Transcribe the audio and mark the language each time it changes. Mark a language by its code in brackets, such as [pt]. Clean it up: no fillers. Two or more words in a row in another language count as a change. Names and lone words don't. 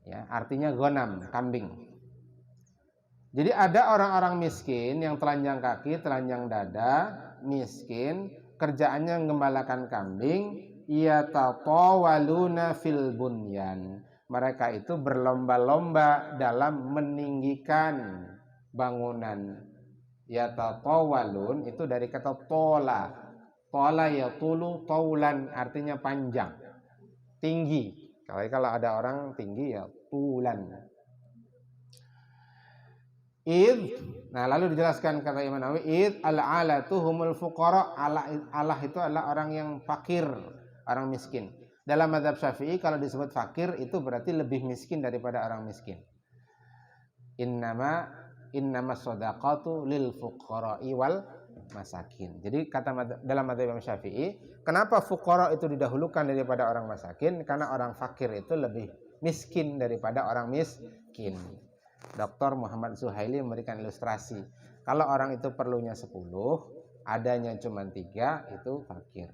[id] Ya, artinya gonam, kambing. Jadi ada orang-orang miskin yang telanjang kaki, telanjang dada, miskin, kerjaannya menggembalakan kambing, [ar] yatatawaluna fil bunyan. [id] Mereka itu berlomba-lomba dalam meninggikan bangunan. Yatatawalun itu dari kata tola. [ar] Tola yatulu taulan, [id] artinya panjang, tinggi. Kalau ada orang tinggi ya tulan. [ar] Nah lalu dijelaskan kata Imam Nawawi, al-alatu humul fuqara. [id] Allah itu adalah orang yang fakir, orang miskin. Dalam mazhab Syafi'i kalau disebut fakir itu berarti lebih miskin daripada orang miskin. [ar] Innama shadaqatu lil fuqara'i wal masakin. [id] Jadi dalam mazhab Imam Syafi'i, kenapa fuqara itu didahulukan daripada orang masakin? Karena orang fakir itu lebih miskin daripada orang miskin. Dr. Muhammad Zuhaili memberikan ilustrasi. Kalau orang itu perlunya 10, adanya cuma 3, itu fakir.